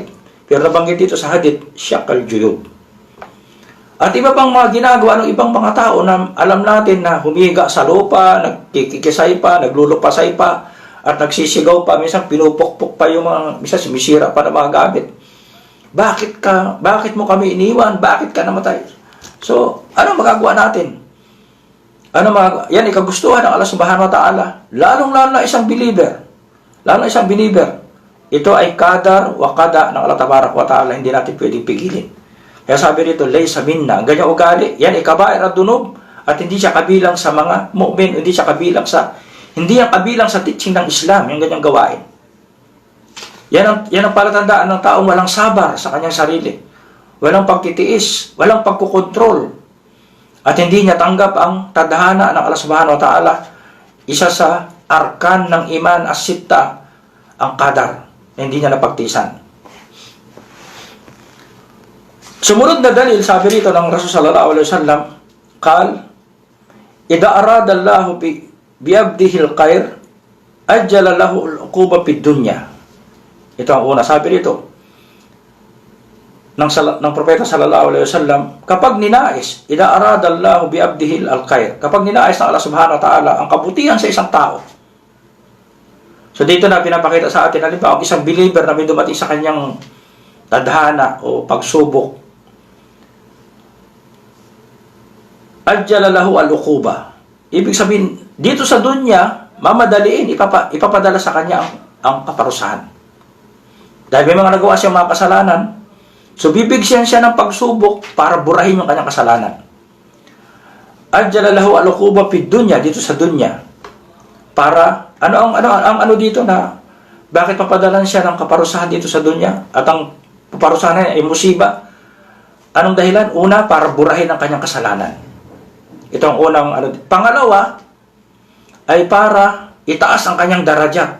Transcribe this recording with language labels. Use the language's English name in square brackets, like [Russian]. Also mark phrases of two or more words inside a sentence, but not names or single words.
[Filipino] Pero nabanggit dito sa hadith, [Arabic] شق الجيوب. [Filipino] At iba pang mga ginagawa ng ibang mga tao na alam natin na humiga sa lupa, nagkikisay pa, naglulupasay pa, at nagsisigaw pa, minsan pinupukpok pa yung mga, minsan sumisira pa ng mga gamit. Bakit mo kami iniwan? Bakit ka namatay? So, ano magagawa natin? Yan ay kagustuhan ng Allah [Arabic] سبحانه وتعالى. [Filipino] Lalong-lalo na isang believer. Ito ay [Arabic] قدر وقضاء [Filipino] ng Allah [Arabic] تبارك وتعالى. [Filipino] Hindi natin pwedeng pigilin. Kaya sabi rito, [Arabic] ليس منا, [Filipino] ganyan ugali, yan ay kabair at dunub, at hindi siya kabilang sa mga mu'min, hindi yan kabilang sa teaching ng Islam, yung ganyang gawain. Yan ang palatandaan ng taong walang sabar sa kanyang sarili, walang pagtitiis, walang pagkukontrol, at hindi niya tanggap ang tadhana ng Allah [Arabic] سبحانه وتعالى. [Filipino] Isa sa arkan ng [Arabic] الإيمان الستة, [Filipino] ang qadar, na hindi niya napagtiisan. Sumunod na dalil, sabi rito ng Rasul [Arabic] صلى الله عليه وسلم، قال، إذا أراد الله بعبده الخير، عجل له العقوبة في الدنيا. [Filipino] Ito ang una, sabi rito ng Propeta [Arabic] صلى الله عليه وسلم, [Filipino] kapag ninais, [Arabic] إذا أراد الله بعبده الخير, [Filipino] kapag ninais ng Allah [Arabic] سبحانه وتعالى [Filipino] ang kabutihan sa isang tao. So dito na pinapakita sa atin, halimbawa, ang isang believer na may dumating sa kanyang tadhana o pagsubok, [Arabic] عجل له العقوبة. [Filipino] Ibig sabihin, dito sa dunya, mamadaliin, ipapadala sa kanya ang kaparusahan. Dahil may mga nagawa siyang mga kasalanan, so bibigyan siya ng pagsubok para burahin yung kanyang kasalanan. [Arabic] عجل له العقوبة في الدنيا, [Filipino] dito sa dunya. Para, ano dito na, bakit papadalan siya ng kaparusahan dito sa dunya? At ang kaparusahan ay musiba. Anong dahilan? Una, para burahin ang kanyang kasalanan. Ito ang unang ano. Pangalawa, ay para itaas ang kanyang darajat.